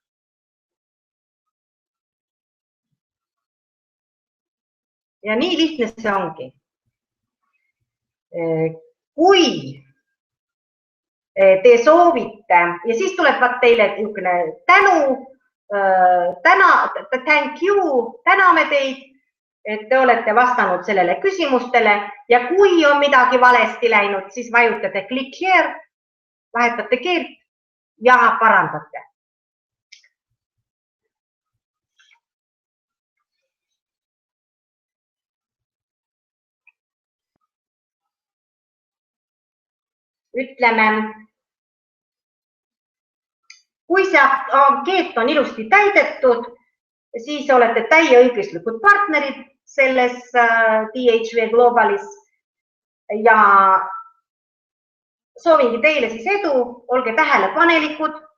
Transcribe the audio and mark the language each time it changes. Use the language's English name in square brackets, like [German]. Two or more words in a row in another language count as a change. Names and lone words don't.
[Estonian] Ja nii lihtne see ongi. Kui te soovite ja siis tulevad teile tänu, [English] thank you, [Estonian] täname teid, et te olete vastanud sellele küsimustele ja kui on midagi valesti läinud, siis vajutate [English] click here, [Estonian] vahetate keelt ja parandate. Ütleme, kui see ankeet on ilusti täidetud, siis olete täieõiguslikud partnerid selles DHV Globalis ja soovingi teile siis edu, olge tähelepanelikud,